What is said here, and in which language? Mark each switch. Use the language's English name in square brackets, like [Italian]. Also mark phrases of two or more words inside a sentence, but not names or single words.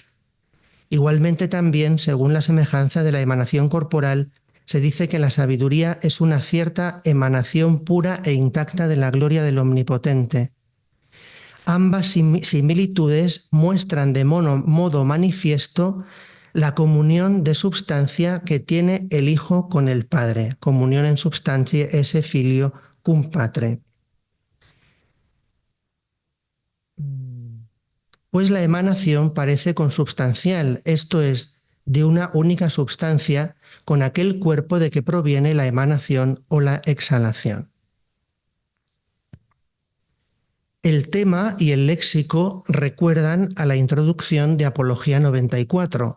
[Spanish] Igualmente también, según la semejanza de la emanación corporal, se dice que la sabiduría es una cierta emanación pura e intacta de la gloria del Omnipotente. Ambas similitudes muestran de modo manifiesto la comunión de substancia que tiene el Hijo con el Padre, comunión en [Latin] substantiae esse filio cum patre. [Spanish] Pues la emanación parece consubstancial, esto es, de una única substancia con aquel cuerpo de que proviene la emanación o la exhalación. El tema y el léxico recuerdan a la introducción de Apología 94.